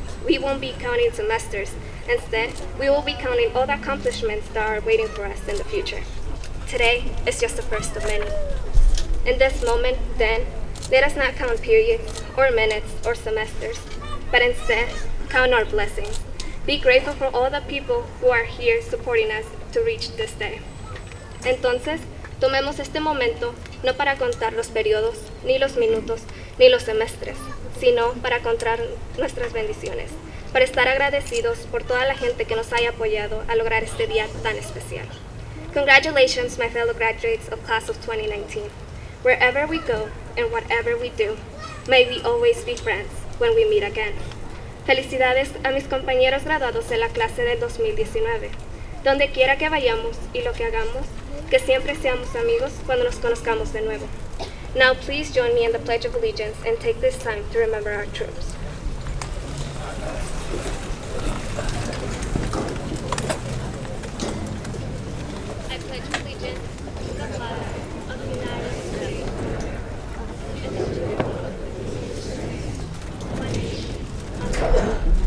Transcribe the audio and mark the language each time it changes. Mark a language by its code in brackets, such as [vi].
[en] We won't be counting semesters. Instead, we will be counting all the accomplishments that are waiting for us in the future. Today is just the first of many. In this moment, then, let us not count periods, or minutes, or semesters, but instead, count our blessings. Be grateful for all the people who are here supporting us to reach this day. [es] Entonces, tomemos este momento no para contar los periodos, ni los minutos, ni los semestres, sino para contar nuestras bendiciones, para estar agradecidos por toda la gente que nos haya apoyado a lograr este día tan especial. [en] Congratulations, my fellow graduates of class of 2019. Wherever we go and whatever we do, may we always be friends when we meet again. [es] Felicidades a mis compañeros graduados de la clase del 2019. Donde quiera que vayamos y lo que hagamos, que siempre seamos amigos cuando nos conozcamos de nuevo. [en] Now please join me in the Pledge of Allegiance and take this time to remember our troops. I pledge allegiance to the flag of the United States and to the republic one nation, under God,